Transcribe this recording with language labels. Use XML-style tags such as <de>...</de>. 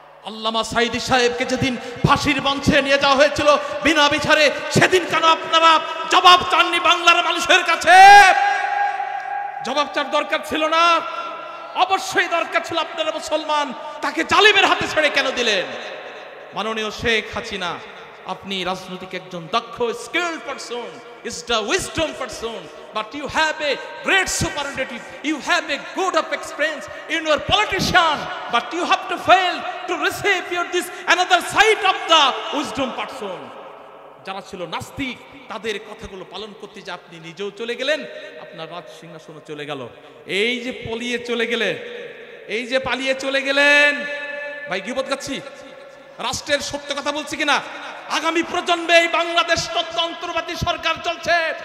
<bn>আল্লামা সাঈদী সাহেবকে যেদিন ফাঁসির মঞ্চে নিয়ে যাওয়া হয়েছিল বিনা বিচারে, সেদিন কেন আপনারা জবাব চাননি বাংলার মানুষের কাছে? জবাব চার দরকার ছিল না? অবশ্যই দরকার ছিল। আপনারা মুসলমান, তাকে জালিমের হাতে ছেড়ে কেন দিলেন? মাননীয় শেখ হাসিনা, আপনি রাজনৈতিক একজন দক্ষ</bn> <en>Skilled person, is the wisdom person, but you have a great superlative, you have a good of experience in your politician, but you have to fail to receive your this another side of the wisdom person.</en> <bn>যারা ছিল নাস্তিক, তাদের কথাগুলো পালন করতে যে আপনি নিজেও চলে গেলেন, আপনার রাজ সিংহাসনও চলে গেল। এই যে পলিয়ে চলে গেলেন, এই যে পালিয়ে চলে গেলেন, ভাই গীবত গাচ্ছি? রাষ্ট্রের সত্য কথা বলছি কিনা? আগামী প্রজন্মে এই বাংলাদেশ তন্ত্রবাদী সরকার চলছে।</bn>